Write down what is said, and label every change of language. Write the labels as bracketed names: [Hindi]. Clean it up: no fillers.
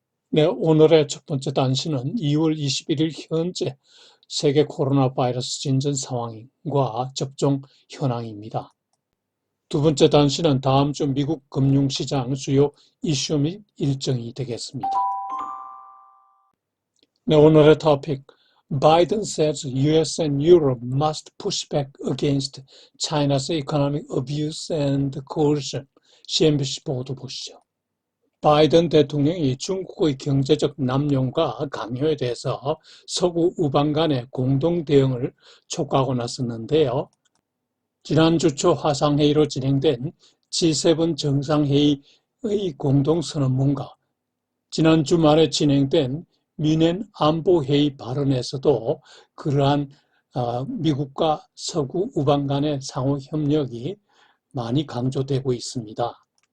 [Korean] 네, 오늘의 첫 번째 단신은 2월 21일 현재 세계 코로나 바이러스 진전 상황과 접종 현황입니다. 두 번째 단신은 다음 주 미국 금융시장 주요 이슈 및 일정이 되겠습니다. 네, 오늘의 토픽 [English] Biden says US and Europe must push back against China's economic abuse and coercion. [Korean] CNBC 보도 보시죠. 바이든 대통령이 중국의 경제적 남용과 강요에 대해서 서구 우방 간의 공동 대응을 촉구하고 나섰는데요. 지난주 초 화상회의로 진행된 G7 정상회의의 공동선언문과 지난 주말에 진행된 뮌헨 안보회의 발언에서도 그러한 미국과 서구 우방 간의 상호 협력이 많이 강조되고 있습니다.